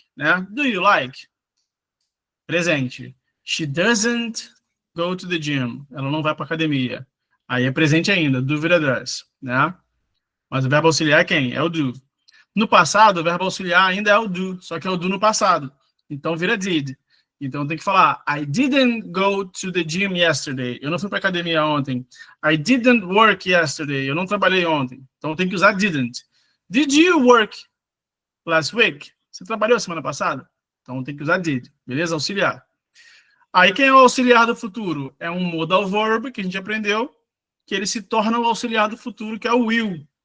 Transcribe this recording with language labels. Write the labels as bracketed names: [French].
[Portuguese] Né? [English] Do you like? Presente. She doesn't go to the gym. [Portuguese] Ela não vai para academia. Aí é presente ainda, do vira does, né? Mas o verbo auxiliar é quem? É o do. No passado, o verbo auxiliar ainda é o do, só que é o do no passado. Então vira did. Então tem que falar [English] I didn't go to the gym yesterday. [Portuguese] Eu não fui para academia ontem. [English] I didn't work yesterday. [Portuguese] Eu não trabalhei ontem. Então tem que usar didn't. [English] Did you work last week? [Portuguese] Você trabalhou semana passada? Então tem que usar did. Beleza? Auxiliar. Aí quem é o auxiliar do futuro? É um modal verb que a gente aprendeu, que ele se torna o auxiliar do futuro, que é o will.